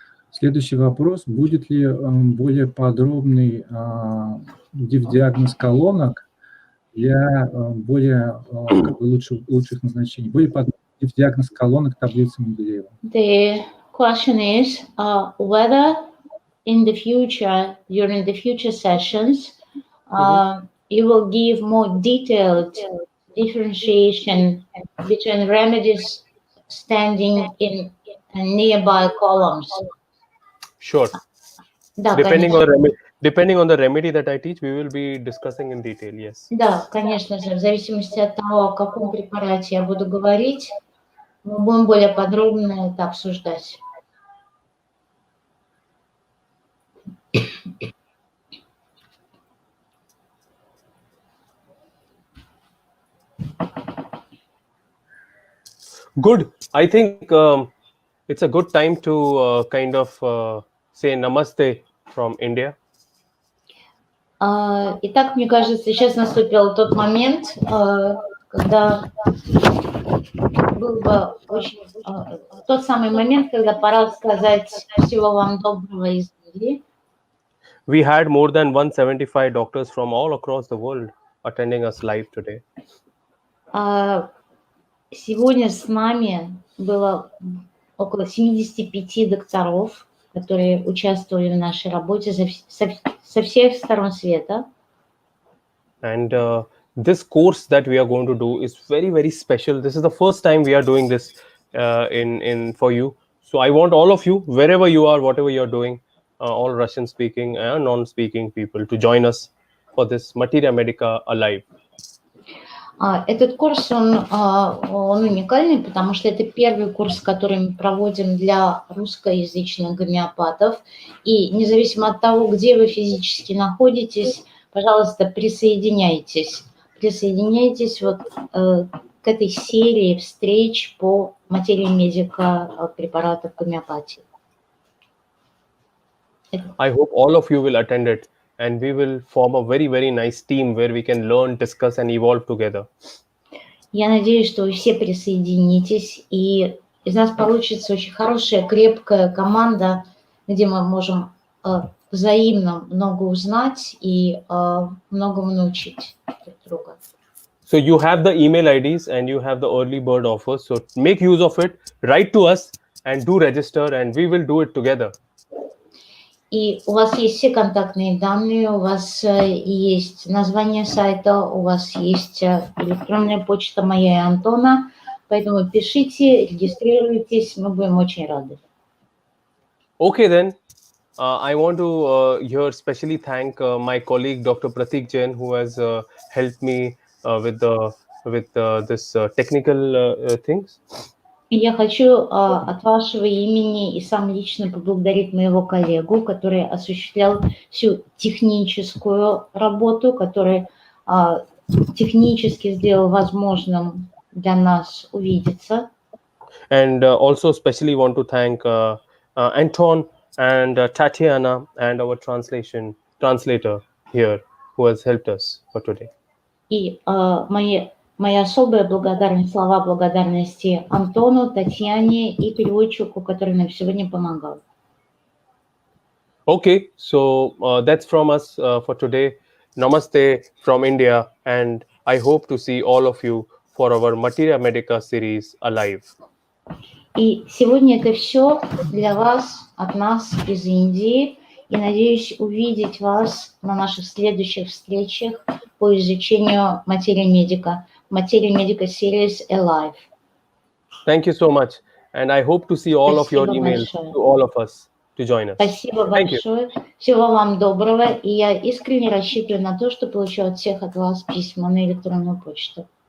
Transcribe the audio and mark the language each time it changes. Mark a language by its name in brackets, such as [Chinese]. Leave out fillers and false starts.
[Russian] Следующий вопрос. Будет ли более подробный диагноз колонок для более лучших назначений? Более подробный диагноз колонок таблицы Менделеева. [English] The question is whether in the future, during the future sessions, you will give more detailed differentiation between remedies standing in nearby columns. Sure. [Russian] Да, [English] depending on the remedy that I teach, we will be discussing in detail, yes. [Russian] Да, конечно же, в зависимости от того, о каком препарате я буду говорить, мы будем более подробно это обсуждать. Good. [English] I think it's a good time to kind of say namaste from India. [Russian] Итак, мне кажется, сейчас наступил тот момент, когда был бы очень тот самый момент, когда пора сказать всего вам доброго из Индии. [English] We had more than 175 doctors from all across the world attending us live today. [Russian] Сегодня с нами было около 75 докторов, которые участвовали в нашей работе со всех сторон света. [English] And this course that we are going to do is very, very special. This is the first time we are doing this in for you. So I want all of you, wherever you are, whatever you're doing, all Russian speaking and non-speaking people, to join us for this Materia Medica Alive. [Russian] Этот курс, он уникальный, потому что это первый курс, который мы проводим для русскоязычных гомеопатов. И независимо от того, где вы физически находитесь, пожалуйста, присоединяйтесь. Присоединяйтесь вот к этой серии встреч по материи медика препаратов гомеопатии. [English] I hope all of you will attend it, and we will form a very, very nice team where we can learn, discuss, and evolve together. [Russian] Я надеюсь, что вы все присоединитесь, и из нас получится очень хорошая, крепкая команда, где мы можем взаимно много узнать и многому научить друг друга. [English] So you have the email IDs and you have the early bird offers. So make use of it, write to us and do register, and we will do it together. [Russian] И у вас есть все контактные данные, у вас есть название сайта, у вас есть электронная почта моя и Антона, поэтому пишите, регистрируйтесь, мы будем очень рады. [English] Okay, then. I want to here specially thank my colleague Dr. Pratik Jain, who has helped me with this technical things. [Russian] И я хочу от вашего имени и сам лично поблагодарить моего коллегу, который осуществлял всю техническую работу, который технически сделал возможным для нас увидеться. [English] And also especially want to thank Anton and Tatiana and our translator here who has helped us for today. [Russian] И моя особая благодарность, слова благодарности Антону, Татьяне и переводчику, который нам сегодня помогал. [English] Okay, so that's from us for today. Namaste from India, and I hope to see all of you for our Materia Medica series Alive. [Russian] И сегодня это все для вас, от нас из Индии. И надеюсь увидеть вас на наших следующих встречах по изучению материи медика. Материя медика series Alive. [English] Thank you so much, and I hope to see all of your [Russian] Спасибо [English] emails [Russian] большое. [English] to all of us to join us. [Russian] Спасибо [English] Thank you. [Russian] большое. Всего вам доброго. И я искренне рассчитываю на то, что получу от всех от вас письма на электронную почту.